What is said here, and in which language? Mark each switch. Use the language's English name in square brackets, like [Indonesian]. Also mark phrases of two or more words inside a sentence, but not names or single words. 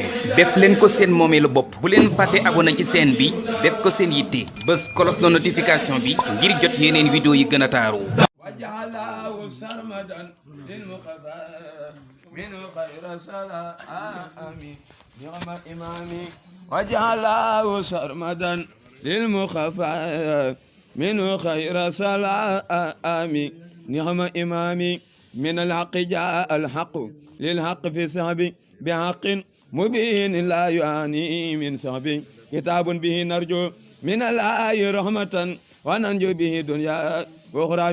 [Wolof] def leen ko seen moomeelu bopp bu leen fàtte abonné ci chaîne bi def ko seen yitte bës [French] cloche de notification [Wolof] bi ngir jot yeneen vidéo yi gën a taaru [Arabic] وجعله سرمدا للمخفى من خير سلام نعم إمامي وجعله سرمدا للمخفى من خير سلام نعم إمامي من الحق جاء الحق للحق في سحب بحق مبين لا يعاني من سحب كتاب به نرجو من الله رحمة وننجو به دنيا وأخرى